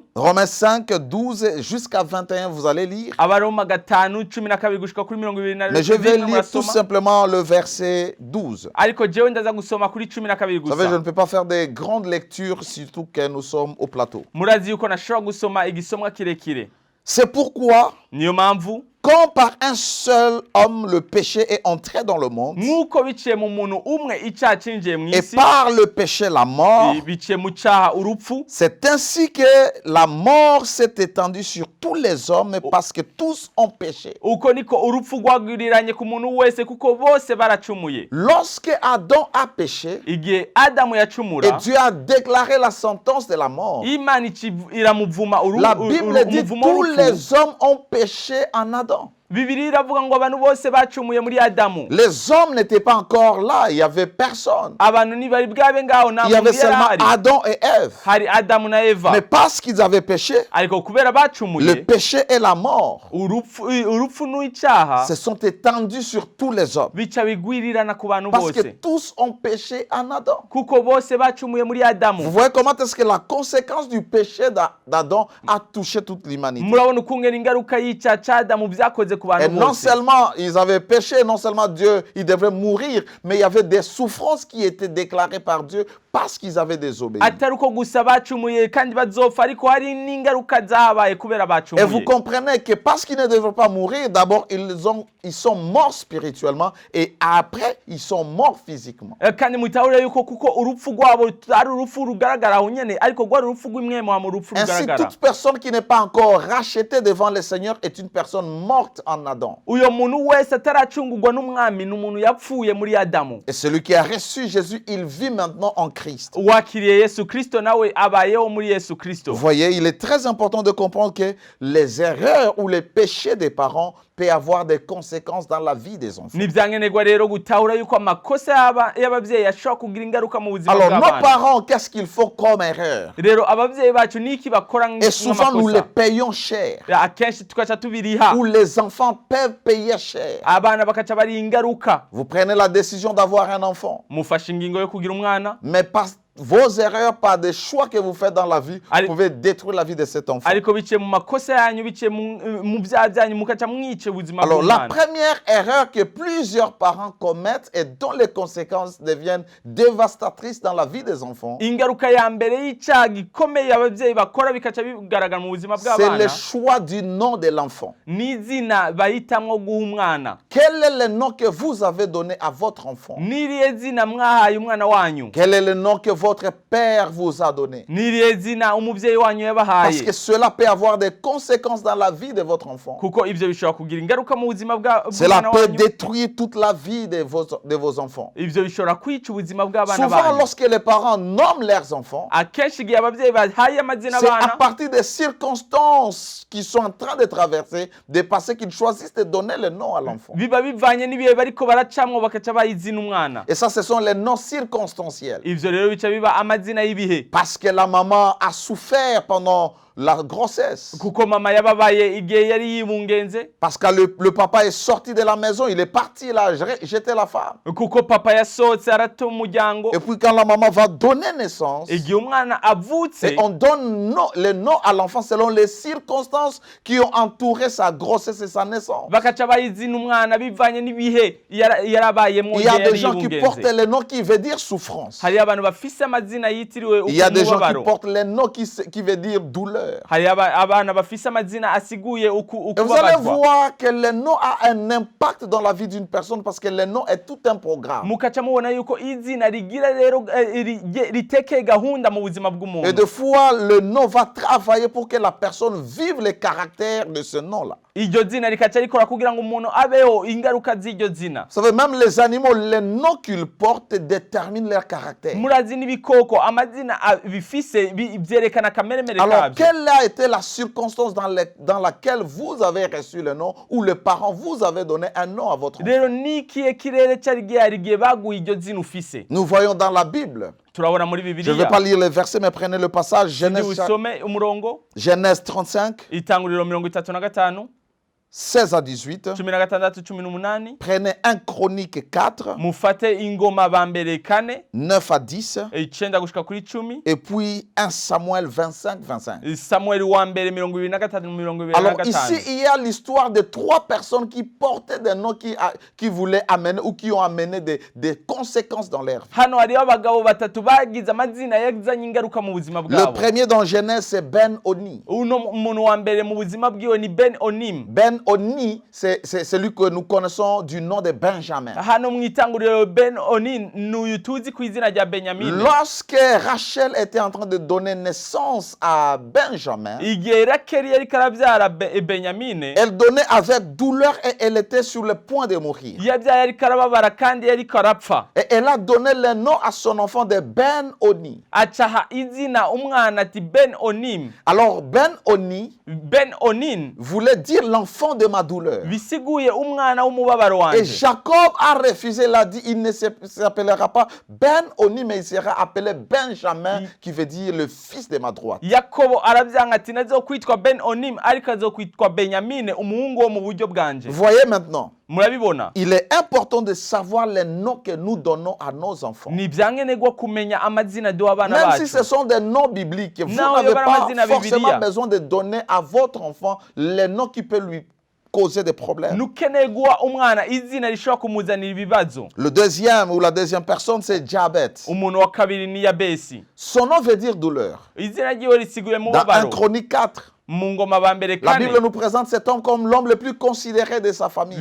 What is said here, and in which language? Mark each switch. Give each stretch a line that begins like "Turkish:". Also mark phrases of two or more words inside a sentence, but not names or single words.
French: Romains 5, 12 jusqu'à 21, vous allez lire.
Rundi: Abaroma 5:12 gushika kuri 22.
French: Mais je vais lire tout simplement le verset 12.
Rundi: Ariko jewe ndaza gusoma kuri 12
French: Vous savez, je
Rundi: gusa.
French: ne peux pas faire des grandes lectures, surtout que nous sommes au plateau.
Rundi: Murazi yuko nashobora gusoma igisomwa kirekire.
French: C'est pourquoi,
Rundi: Niyo mpamvu
French: Comme par un seul homme le péché est entré dans le monde,
Rundi: nk'uko biciye mu muntu umwe icyaha cinjiye mu
French: et
Rundi: isi
French: par le péché la mort,
Rundi: biciye mu cyaha urupfu,
French: c'est ainsi que la mort s'est étendue sur tous les hommes parce que tous ont péché.
Rundi: uko niko urupfu rwagwiriranye ku muntu wese kuko bose baracumuye.
French: Lorsque Adam a péché,
Rundi: Igihe Adamu
French: et
Rundi: yacumura,
French: Dieu a déclaré la sentence de la mort,
Rundi: Imana iramuvuma
French: la Bible dit
Rundi: umuvumo
French: tous
Rundi: w'urupfu.
French: les hommes ont péché en Adam.
Rundi: Bibiliya iravuga ngo abantu bose bacumuye muri Adamu.
French: Les hommes n'étaient pas encore là, il n'y avait personne.
Rundi: Abantu ntibari bwabe ngaho nta
French: Il y avait
Rundi: muntu yari
French: seulement
Rundi: ahari.
French: Adam et Ève.
Rundi: Hari Adamu na Eva.
French: Mais parce qu'ils avaient péché,
Rundi: Ariko kubera
French: le
Rundi: bacumuye,
French: péché et la mort
Rundi: urupfu n'icyaha
French: se sont étendus sur tous les hommes.
Rundi: bica bigwirirana ku bantu
French: Parce que
Rundi: bose.
French: tous ont péché en Adam.
Rundi: Kuko bose bacumuye muri Adamu.
French: Vous voyez comment est-ce que la conséquence du péché d'Adam a touché toute l'humanité.
Rundi: Murabona ukungena ingaruka y'icyaha cya Adamu byakoze ku
French: Et
Rundi: bantu
French: non
Rundi: bose.
French: seulement ils avaient péché, non seulement Dieu, ils devraient mourir, mais il y avait des souffrances qui étaient déclarées par Dieu parce qu'ils avaient désobéi.
Rundi: Atari uko gusa bacumuye kandi bazopfa, ariko hari n'ingaruka zabaye kubera
French: Et vous
Rundi: bacumuye.
French: comprenez que parce qu'ils ne devraient pas mourir, d'abord ils sont morts spirituellement et après ils sont morts physiquement.
Rundi: Kandi mutahure yuko kuko urupfu rwabo ari urupfu rugaragara aho nyene, ariko rwari urupfu rw'imwemo mu rupfu
French: Ainsi,
Rundi: rugaragara.
French: toute personne qui n'est pas encore rachetée devant le Seigneur est une personne morte en Adam.
Rundi: Uyo muntu wese ataracungurwa n'umwami ni umuntu yapfuye muri Adamu.
French: Et celui qui a reçu Jésus, il vit maintenant en Christ.
Rundi: Wakiriye Yesu Kristo nawe abayeho muri Yesu Kristo.
French: Vous voyez, il est très important de comprendre que les erreurs ou les péchés des parents peuvent avoir des conséquences dans la vie des enfants.
Rundi: Nivyankenerwa rero gutahura yuko amakosa y'abavyeyi ashobora kugira ingaruka mu buzima
French: Alors, nos
Rundi: bw'abana.
French: parents, qu'est-ce qu'ils font comme erreur?
Rundi: Rero abavyeyi bacu niki bakora
French: Et souvent, nous les
Rundi: nk'amakosa?
French: payons cher.
Rundi: Akenshi tukaca tubiriha.
French: Ou les enfants peuvent payer cher.
Rundi: Abana bakaca bari ingaruka.
French: Vous prenez la décision d'avoir un enfant.
Rundi: Mufashe ingingo yo kugira umwana.
French: Mais par vos erreurs, par des choix que vous faites dans la vie, Allez. vous pouvez détruire la vie de cet enfant.
Rundi: Ariko biciye mu makosa yanyu, biciye mu byaha byanyu, mukaca mwice ubuzima
French: Alors, la
Rundi: bw'umwana.
French: première erreur que plusieurs parents commettent et dont les conséquences deviennent dévastatrices dans la vie des enfants,
Rundi: Ingaruka ya mbere y'icyaha gikomeye abavyeyi bakora bikaca bigaragara mu buzima
French: c'est le
Rundi: bw'abana,
French: choix du nom de l'enfant.
Rundi: n'izina bahitamwo guha umwana.
French: Quel est le nom que vous avez donné à votre enfant?
Rundi: Niriye zina mwahaye umwana wanyu?
French: Quel est le nom que votre père vous a donné?
Rundi: Niriye zina umuvyeyi wanyu
French: Parce
Rundi: yabahaye?
French: que cela peut avoir des conséquences dans la vie de votre enfant.
Rundi: Kuko ivyo bishobora kugira ingaruka mu buzima
French: Cela
Rundi: bw'umwana
French: peut
Rundi: wanyu.
French: détruire toute la vie de vos enfants.
Rundi: Ivyo bishobora kwica ubuzima bw'abana
French: Souvent,
Rundi: banyu.
French: lorsque les parents nomment leurs enfants,
Rundi: Akenshi igihe abavyeyi bahaye amazina
French: c'est à
Rundi: abana,
French: partir des circonstances qu'ils sont en train de traverser, de passer, qu'ils choisissent de donner le nom à l'enfant.
Rundi: biba bivanye n'ibihe bariko baracamwo bakaca bayizina umwana.
French: Et ça, ce sont les noms circonstanciels.
Rundi: Ivyo rero bica biba amazina y'ibihe.
French: Parce que la maman a souffert pendant la grossesse.
Rundi: Kuko mama yababaye igihe yari yibungenze.
French: Parce que le papa est sorti de la maison, il est parti, il a jeté la femme.
Rundi: Kuko papa yasohotse arata umuryango.
French: Et puis quand la maman va donner naissance,
Rundi: Igihe umwana avutse,
French: et on donne le nom à l'enfant selon les circonstances qui ont entouré sa grossesse et sa naissance.
Rundi: bakaca bayizina umwana bivanye n'ibihe yarabayemwo
French: Il y a
Rundi: igihe
French: des
Rundi: yari
French: gens qui portent
Rundi: yibungenze.
French: le nom qui veut dire souffrance.
Rundi: Hari abantu bafise amazina yitiriwe
French: Il y a des gens qui
Rundi: umubabaro.
French: portent le nom qui veut dire douleur.
Rundi: Hari abana bafise amazina asiguye
French: Et vous allez
Rundi: ukubabazwa.
French: voir que le nom a un impact dans la vie d'une personne parce que le nom est tout un programme.
Rundi: Mukaca mubona yuko izina rigira rero ritekeye gahunda mu buzima
French: Et
Rundi: bw'umuntu.
French: des fois, le nom va travailler pour que la personne vive les caractères de ce nom-là.
Rundi: Iryo zina rikaca rikora kugira ngo umuntu abeho ingaruka z'iryo zina.
French: Vous savez, même les animaux, les noms qu'ils portent déterminent leur caractère.
Rundi: Murazi n'ibikoko amazina bifise byerekana akameremere
French: Alors,
Rundi: kabyo.
French: quelle a été la circonstance dans laquelle vous avez reçu le nom ou le parent vous avez donné un nom à votre enfant?
Rundi: Rero nikiye kirere cyari gihari baguye iryo zina ufise.
French: Nous voyons dans la Bible.
Rundi: Turabona muri
French: Je ne vais
Rundi: Bibiliya.
French: pas lire les versets, mais prenez le passage.
Rundi: Usome umurongo
French: Genèse 35,
Rundi: itanguriro 35
French: 16 à 18.
Rundi: 16 18.
French: Prenez 1 Chronique 4,
Rundi: Mufate ingoma bambere 4
French: 9 à 10.
Rundi: 9 gushika kuri 10.
French: Et puis 1 Samuel 25, 25.
Rundi: Samuel wa mbere 23
French: Alors ici, il y a l'histoire de 3 personnes qui portaient des noms qui voulaient amener ou qui ont amené des conséquences dans leur vie.
Rundi: Hano hariho abagabo batatu bagize amazina yazanye ingaruka mu buzima
French: Le
Rundi: bwabo.
French: premier dans Genèse, c'est Ben Oni.
Rundi: Uno umuntu wa mbere mu buzima bwiwe ni Ben Onim.
French: Ben Ben-Oni, c'est celui que nous connaissons du nom de Benjamin.
Rundi: hano mu itanguriro Ben-Oni n'uyu tuzi ku izina rya Benyamini.
French: Lorsque Rachel était en train de donner naissance à Benjamin,
Rundi: igihe Rakeli yariko aravyara Benyamini,
French: elle donnait avec douleur et elle était sur le point de mourir.
Rundi: yavyaye yariko arababara kandi yariko arapfa.
French: Et elle a donné le nom à son enfant de Ben-Oni.
Rundi: acaha izina umwana ati Ben-Onim.
French: Alors Ben-Oni
Rundi: Ben-Onin
French: voulait dire l'enfant de ma douleur.
Rundi: bisiguye umwana w'umubabaro
French: Et
Rundi: wanje.
French: Jacob a refusé, il a dit, il ne s'appellera pas Ben-Oni, mais il sera appelé Benjamin, qui veut dire le fils de ma droite.
Rundi: Yakobo aravyanga ati nazokwitwa Ben-Onim ariko azokwitwa Benyamine umuhungu wo mu buryo bwanje.
French: Voyez maintenant,
Rundi: Murabibona?
French: il est important de savoir les noms que nous donnons à nos enfants.
Rundi: Ni vyankenerwa kumenya amazina duha abana
French: Même si
Rundi: bacu.
French: ce sont des noms bibliques, vous Non, n'avez il y a pas pas forcément
Rundi: Biblia.
French: besoin de donner à votre enfant les noms qui peuvent lui causer des problèmes.
Rundi: Nukeneye guha umwana izina rishobora kumuzanira ibibazo.
French: Le deuxième ou la deuxième personne, c'est Diabète.
Rundi: Umuntu wa kabiri ni Yabesi.
French: Son nom veut dire douleur.
Rundi: Izina ryiwe risiguye
French: Dans 1
Rundi: mubabaro.
French: Chronique 4,
Rundi: Mu ngoma ba mbere
French: la
Rundi: kane.
French: Bible nous présente cet homme comme l'homme le plus considéré de sa famille.